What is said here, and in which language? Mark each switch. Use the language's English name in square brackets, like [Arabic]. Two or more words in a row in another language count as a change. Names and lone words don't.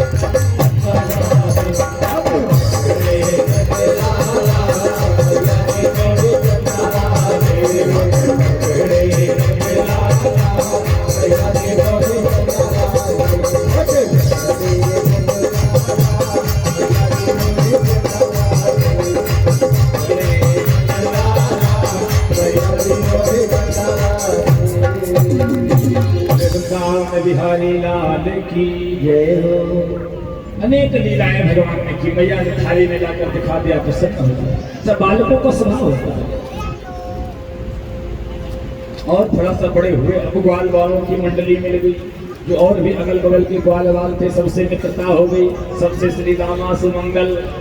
[Hindi] पकड़े नंदलाला मैयारी मोहे चुरा दे, पकड़े नंदलाला मैयारी मोहे चुरा दे। बिहारी लाल की जय हो। अनेक लीलाएं भगवान ने की, मैया ने थाली में लाकर दिखा दिया प्रसन्न हो गया। सब बालकों का स्वभाव होता है। और थोड़ा सा बड़े हुए अब ग्वाल वालों की मंडली मिल गई, जो और भी अगल बगल के ग्वाल वाल थे सबसे मित्रता हो गई, सबसे श्री रामा सुमंगल